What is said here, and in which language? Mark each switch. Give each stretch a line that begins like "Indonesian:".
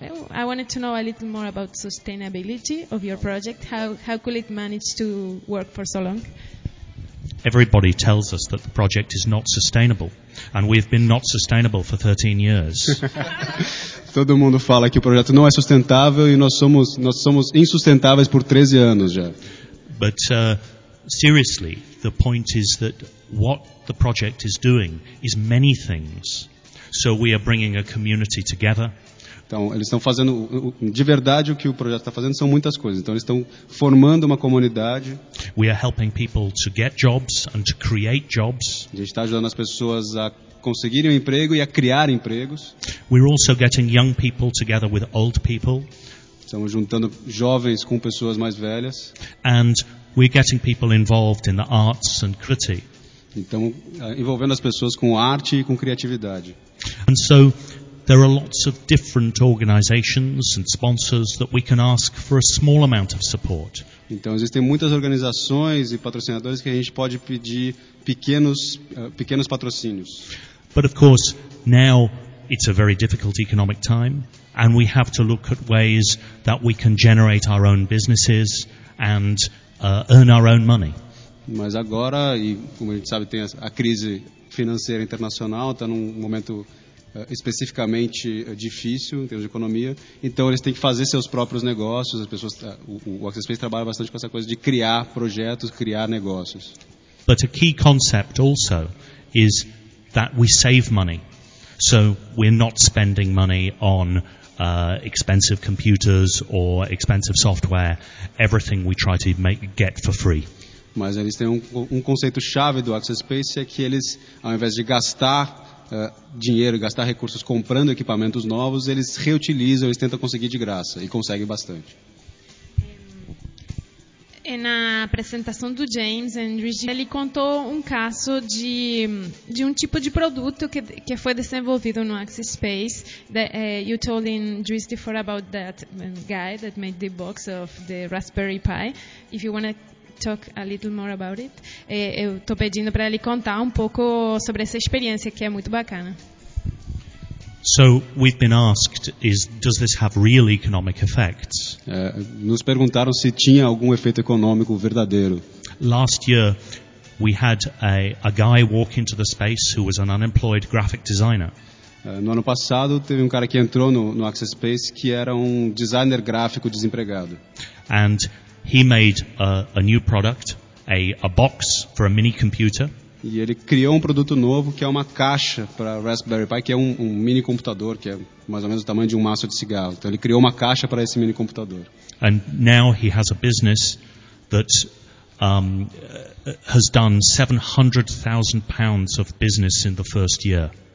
English: I wanted to know a little more about sustainability of your project. How could it manage to work for so long? Everybody tells us that the project is not sustainable, and we've been not sustainable for 13 years.
Portuguese: Todo mundo fala que o projeto não é sustentável e nós somos insustentáveis por 13 anos já.
English: But seriously, the point is that what the project is doing is many things. So we are bringing a community together.
Portuguese: Então, eles estão fazendo, de verdade, o que o projeto está fazendo são muitas coisas. Então, eles estão formando uma comunidade.
English: We are helping people to get jobs and to create jobs.
Portuguese: A gente está ajudando as pessoas a conseguirem um emprego e a criar empregos.
English: We're also getting young people together with old people.
Portuguese: Estamos juntando jovens com pessoas mais velhas.
English: And we're getting people involved in the arts and creativity.
Portuguese: Então, envolvendo as pessoas com arte e com criatividade.
English: And so, there are lots of different organizations and sponsors that we can ask for a small amount of support.
Portuguese: Então, existem muitas organizações e patrocinadores que a gente pode pedir pequenos patrocínios.
English: But of course, now it's a very difficult economic time, and we have to look at ways that we can generate our own businesses and earn our own money.
Portuguese: Mas agora, e como a gente sabe, tem a crise financeira internacional, está num momento especificamente difícil em termos de economia, então eles têm que fazer seus próprios negócios. As pessoas, o Access Space trabalha bastante com essa coisa de criar projetos, criar negócios.
English: But a key concept also is that we save money, so we're not spending money on expensive computers or expensive software, everything we try to get for free.
Portuguese: Mas eles têm um conceito chave do Access Space, é que eles, ao invés de gastar dinheiro, gastar recursos comprando equipamentos novos, eles reutilizam, eles tentam conseguir de graça e conseguem bastante. Na apresentação do James Andrews, ele contou um caso de um tipo de produto que foi desenvolvido no Access Space.
English: You told Andrews before about that guy that made the box of the Raspberry Pi. If you want to talk a little more about it,
Portuguese: eu estou pedindo para ele contar um pouco sobre essa experiência, que é muito bacana.
English: So we've been asked, does this have real economic effects?
Portuguese: Nos perguntaram se tinha algum efeito econômico verdadeiro.
English: Last year, we had a guy walk into the space who was an unemployed graphic designer.
Portuguese: No ano passado, teve um cara que entrou no Access Space que era um designer gráfico desempregado.
English: And he made a new product, a box for a mini computer.
Portuguese: E ele criou um produto novo, que é uma caixa para Raspberry Pi, que é um mini computador, que é mais ou menos o tamanho de um maço de cigarro. Então ele criou uma caixa para esse mini computador.
English: And now he has a business that has done 700,000 pounds of business in the first year.